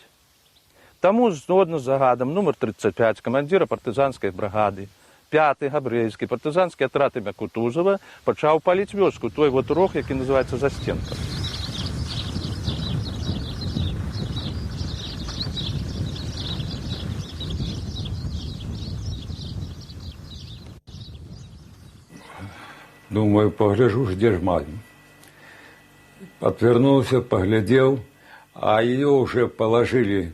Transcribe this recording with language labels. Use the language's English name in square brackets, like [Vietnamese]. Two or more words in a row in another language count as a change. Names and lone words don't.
[Belarusian] Таму, згодна з загадам нумар 35 камандзіра партызанскай бригады, 5-й габрэйскі партызанскі атрад імя Кутузова пачаў паліць вёску, той вот рог, які называецца Застенка. [Russian] Думаю, погляжу, где ж мать. Отвернулся, поглядел, а ее уже положили.